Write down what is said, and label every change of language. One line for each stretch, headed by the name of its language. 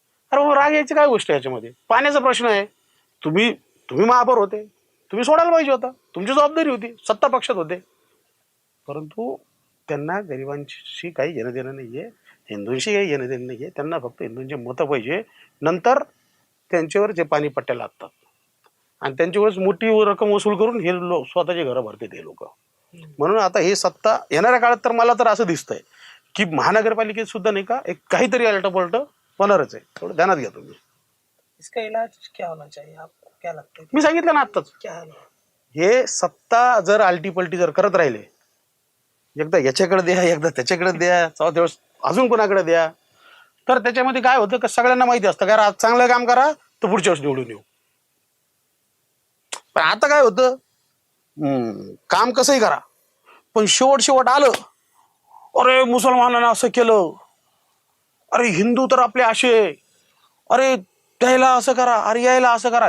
Marathi: अरे मग राग यायची काय गोष्ट आहे याच्यामध्ये, पाण्याचा प्रश्न आहे, तुम्ही महापौर होते, तुम्ही सोडायला पाहिजे होता, तुमची जबाबदारी होती, सत्ता पक्षात होते, परंतु त्यांना गरिबांशी काही घेणं देणं नाहीये, हिंदूंशी काही घेणं देणं नाहीये, त्यांना फक्त हिंदूंचे मतं पाहिजे, नंतर त्यांच्यावर जे पाणी पट्ट्या लागतात आणि त्यांच्यावरच मोठी रक्कम वसूल करून हे स्वतःचे घरं भरते ते लोक। म्हणून आता हे सत्ता येणाऱ्या काळात तर मला तर असं दिसतंय की महानगरपालिकेत सुद्धा नाही का एक काहीतरी अलटपलट होणारच आहे, थोडं ध्यानात घ्या तुम्ही।
Hindi: इसका इलाज क्या होना चाहिए, आपको क्या लगता है?
Marathi: मी सांगितलं ना आत्ताच,
Hindi: क्या है?
Marathi: हे सत्ता जर आलटीपलटी जर करत राहिले, एकदा याच्याकडे द्या, एकदा त्याच्याकडे द्या, चौथ्या वेळेस अजून कोणाकडे द्या, तर त्याच्यामध्ये काय होतं का सगळ्यांना माहिती असतं का आज चांगलं काम करा तर पुढच्या वेळेस निवडून येऊ। पण आता काय होतं, काम कसंही करा पण शेवट आलं, अरे मुसलमानांना असं केलं, अरे हिंदू तर आपले असे, अरे त्याला असं करा, अरे यायला असं करा।